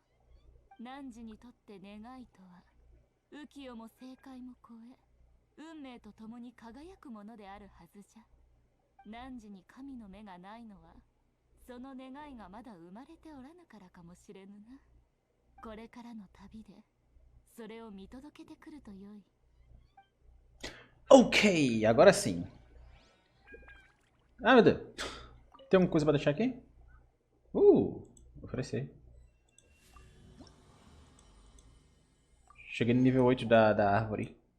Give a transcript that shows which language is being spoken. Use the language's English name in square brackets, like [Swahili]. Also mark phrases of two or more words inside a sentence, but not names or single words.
[Japanese] 汝にとって願いとは浮世も正解も超え運命とともに輝くものであるはずじゃ。汝に神の目がないのはその願いがまだ生まれておらぬからかもしれぬな。これからの旅でそれを見届けてくるとよい。 [Portuguese] Ok, agora sim. Ah, meu Deus. Tem alguma coisa pra deixar aqui? Oferecer. Cheguei no nível 8 da árvore.